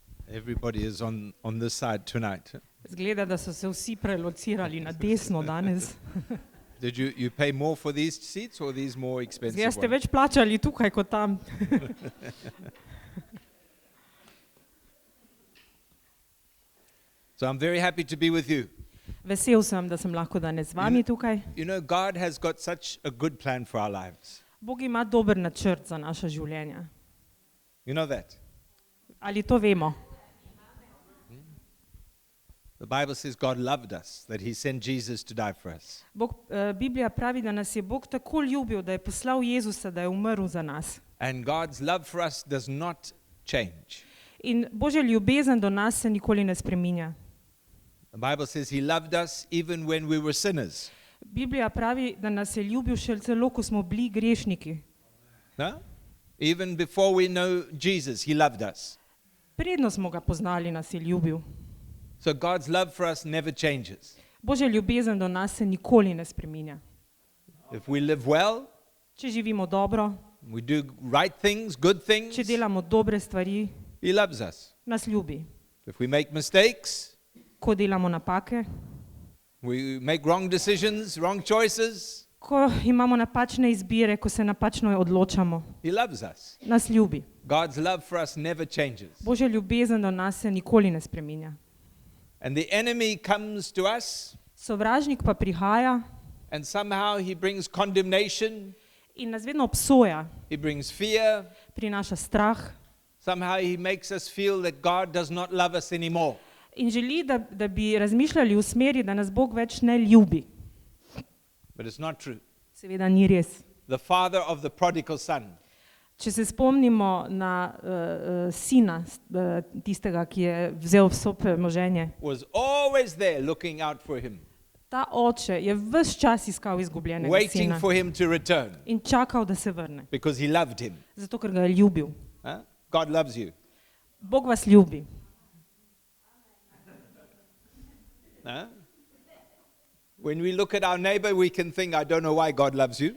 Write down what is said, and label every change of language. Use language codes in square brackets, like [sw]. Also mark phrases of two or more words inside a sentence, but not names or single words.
[en] Everybody is on this side tonight. [sl] Zgleda, da so se vsi prelocirali na desno danes. [en] Did you pay more for these seats or these more expensive [sl] Zdaj ste [en] ones? [sl] več plačali tukaj kot tam. [en] So I'm very happy to be with you. [sl] Vesel sem, da sem lahko danes z vami tukaj. [en] You know, God has got such a good plan for our lives. [sl] Bog ima dober načrt za naša življenja. [en] You know that? [sl] Ali to vemo? [en] The Bible says God loved us, that he sent Jesus to die for us. [sl] Biblija pravi, da nas je Bog tako ljubil, da je poslal Jezusa, da je umrl za nas. [en] And God's love for us does not change. [sl] In Božja ljubezen do nas se nikoli ne spreminja. [en] The Bible says he loved us even when we were sinners. [sl] Biblija pravi, da nas je ljubil še celo, ko smo bili grešniki. [en] No? Even before we know Jesus, he loved us. [sl] Predno smo ga poznali, nas je ljubil. [en] So God's love for us never changes. [sl] Božja ljubezen do nas se nikoli ne spreminja. [en] If we live well, [sl] Če živimo dobro, [en] we do right things, good things, [sl] če delamo dobre stvari, [en] he loves us. [sl] nas ljubi. [en] If we make mistakes, [sl] Ko delamo napake, [en] we make wrong decisions, wrong choices, [sl] ko imamo napačne izbire, ko se napačno odločamo, [en] he loves us. [sl] nas ljubi. [en] God's love for us never changes. [sl] Božja ljubezen do nas se nikoli ne spreminja. [en] And the enemy comes to us, [sl] Sovražnik pa prihaja [en] and somehow he brings condemnation, [sl] in nas vedno obsoja, [en] he brings fear, [sl] prinaša strah [en] somehow he makes us feel that God does not love us anymore. [sl] in želi, da bi razmišljali v smeri, da nas Bog več ne ljubi. [en] But it's not true. [sl] Seveda ni res. [en] The father of the prodigal son [sl] Če se spomnimo na sina, tistega, ki je vzel vso premoženje, [en] was always there looking out for him, [sl] ta oče je ves čas iskal izgubljenega [en] waiting [sl] sina [en] for him to return [sl] in čakal, da se vrne, [en] because he loved him. [sl] zato ker ga je ljubil. [en] Huh? God loves you. [sl] Bog vas ljubi. [en] Huh? When we look at our neighbor, we can think, I don't know why God loves you.